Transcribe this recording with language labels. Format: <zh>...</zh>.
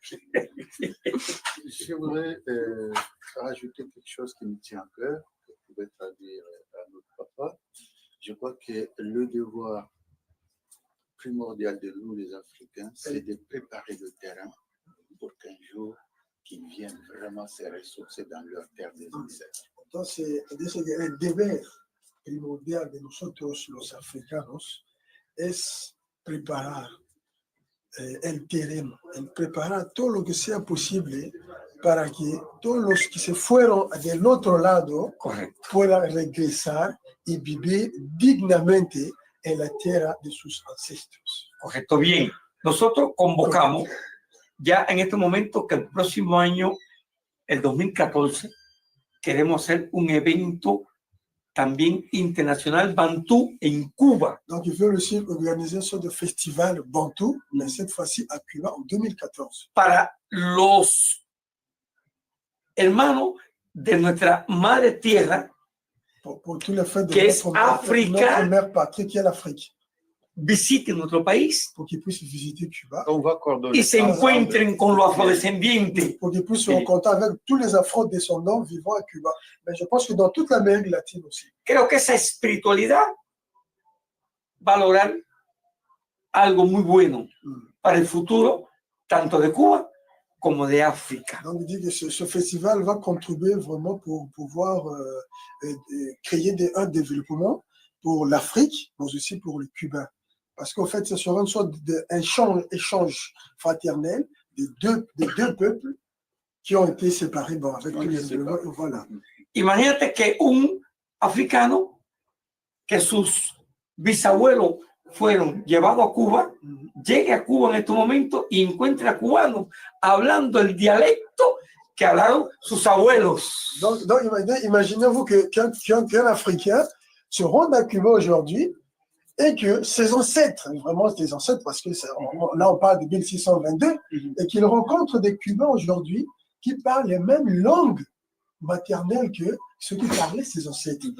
<fr>Je voudrais rajouter quelque chose qui me tient à cœur, que je pouvais traduire à notre papa. Je crois que le devoir primordial de nous, les Africains, c'est de préparer le terrain pour qu'un jour, qu'ils viennent vraiment se ressourcer dans leur terre des ancêtres.</fr> <es>Entonces, dice que el deber primordial de nosotros, los africanos, es preparar el terreno, preparar todo lo que sea posible para que todos los que se fueron del otro lado puedan regresar y vivir dignamente en la tierra de sus ancestros. Correcto, bien. Nosotros convocamos ya en este momento que el próximo año, el 2014, queremos hacer un evento también internacional Bantú en Cuba.</es> <fr>Donc, ils veulent aussi organiser un sorte de festival Bantou, mais cette fois-ci à Cuba en 2014.</fr> <es>Para los hermanos de nuestra madre tierra,</es> <fr>pour tous les fêtes de</fr> <es>que es África,</es> <fr>notre mère patrie qui est l'Afrique.</fr> <es>Visiten nuestro país</es> <fr>pour qu'ils puissent visiter Cuba</fr> <es>y se encuentren con los afrodescendientes.</es> <fr>Pour qu'ils puissent se rencontrer avec tous les afrodescendants vivant à Cuba. Mais je pense que dans toute l'Amérique latine aussi.</fr> <es>Creo que esa espiritualidad va a lograr algo muy bueno para el futuro, tanto de Cuba como de África.</es> <fr>Donc, il dit que ce festival va contribuer vraiment pour pouvoir créer un développement pour l'Afrique, mais aussi pour les Cubains. Parce qu'en fait, ce sera une sorte d'échange fraternel des deux peuples qui ont été séparés avec tous les événements. Voilà.</fr> <es>Imagínate que un africano que sus bisabuelos fueron llevados a Cuba, llegue a Cuba en este momento y encuentre a cubanos hablando el dialecto que hablaron sus abuelos.</es> <fr>Donc imaginez-vous qu'un Africain se rende à Cuba aujourd'hui et que ses ancêtres, vraiment ses ancêtres, parce que là on parle de 1622, et qu'il rencontre des Cubains aujourd'hui qui parlent les mêmes langues maternelles que ceux qui parlaient ses ancêtres.</fr>